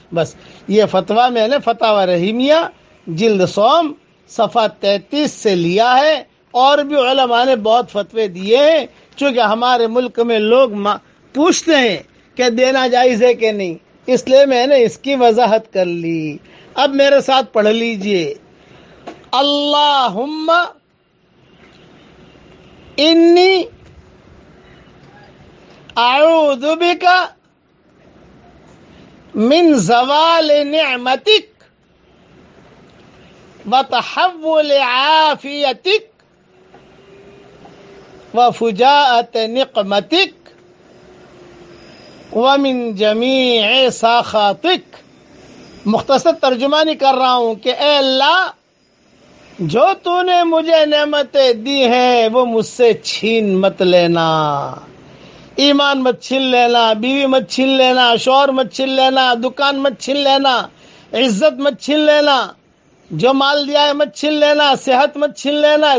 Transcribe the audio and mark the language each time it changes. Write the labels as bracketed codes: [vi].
[ur] بس یہ فتویٰ میں نے فتاوی رحیمیہ جلد سوم صفحہ 33 سے لیا ہے، اور بھی علماء نے بہت فتوے دیے ہیں. چونکہ ہمارے ملک میں لوگ پوچھتے ہیں کہ دینا جائز ہے کہ نہیں، اس لیے میں نے اس کی وضاحت کر لی. اب میرے ساتھ پڑھ لیجئے، [ar] اللہم انی اعوذ بک من زوال نعمتک وتحول عافيتك وفجاءة نقمتك ومن جميع سخطك [ur] مختصر ترجمہ نہیں کر رہا ہوں کہ اے اللہ جو تو نے مجھے نعمتیں دی ہیں وہ مجھ سے چھین مت لینا, ایمان مت چھین لینا, بیوی مت چھین لینا, شوہر مت چھین لینا, دکان مت چھین لینا, عزت مت چھین لینا, جو مال دیا ہے مت چھین لینا, صحت مت چھین لینا.